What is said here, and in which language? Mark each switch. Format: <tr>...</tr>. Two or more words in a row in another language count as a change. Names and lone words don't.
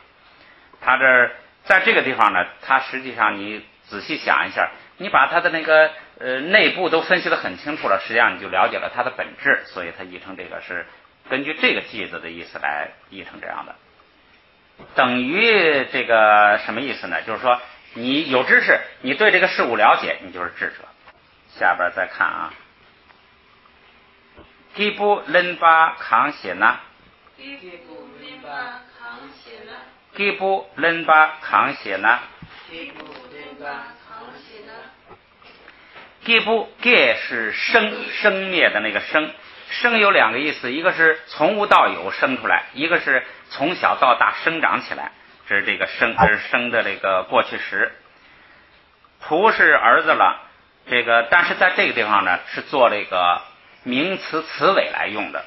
<zh>他这在这个地方呢，他实际上你仔细想一下，你把他的那个内部都分析得很清楚了，实际上你就了解了它的本质，所以他译成这个是根据这个句子的意思来译成这样的。等于这个什么意思呢？就是说你有知识，你对这个事物了解，你就是智者。下边再看啊。基布伦巴康写呢，</zh> <bo>Gibu limba kangsena. Gibu limba kangsena。</bo> <zh>Gibu ge 是生灭的那个生，生有两个意思，一个是从无到有生出来，一个是从小到大生长起来，这是这个生，这是生的这个过去时。仆是儿子了，这个但是在这个地方呢是做这个名词词尾来用的。</zh>